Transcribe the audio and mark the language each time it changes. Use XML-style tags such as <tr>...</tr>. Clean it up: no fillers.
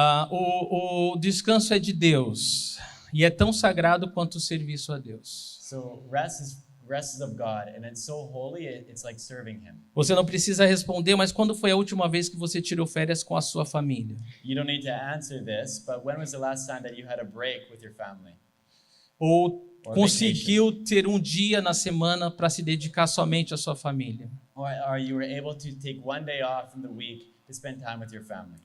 <pt>O descanso é de Deus e é tão sagrado quanto o serviço a Deus.</pt> <en>So rest is of God, and it's so holy, it's like serving Him.</en> <pt>Você não precisa responder, mas quando foi a última vez que você tirou férias com a sua família?</pt> <en>You don't need to answer this, but when was the last time that you had a break with your family?</en> <pt>Ou conseguiu ter um dia na semana para se dedicar somente à sua família?</pt> <en>Or you were able to take one day off in the week to spend time with your family?</en>